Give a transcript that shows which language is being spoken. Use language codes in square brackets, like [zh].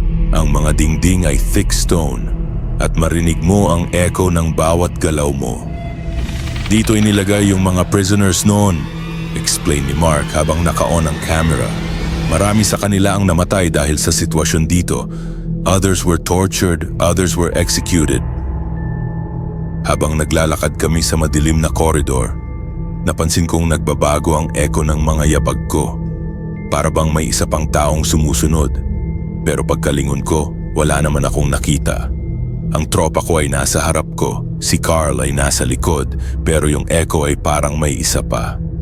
[tl] Ang mga dingding ay thick stone at marinig mo ang echo ng bawat galaw mo. Dito inilagay yung mga prisoners noon, explain ni Mark habang naka-on ang camera. Marami sa kanila ang namatay dahil sa sitwasyon dito. [en] Others were tortured, others were executed. [tl] Habang naglalakad kami sa madilim na koridor, napansin kong nagbabago ang echo ng mga yabag ko. Para bang may isa pang taong sumusunod. Pero pagkalingon ko, wala naman akong nakita. Ang tropa ko ay nasa harap ko, si Carl ay nasa likod, pero yung echo ay parang may isa pa.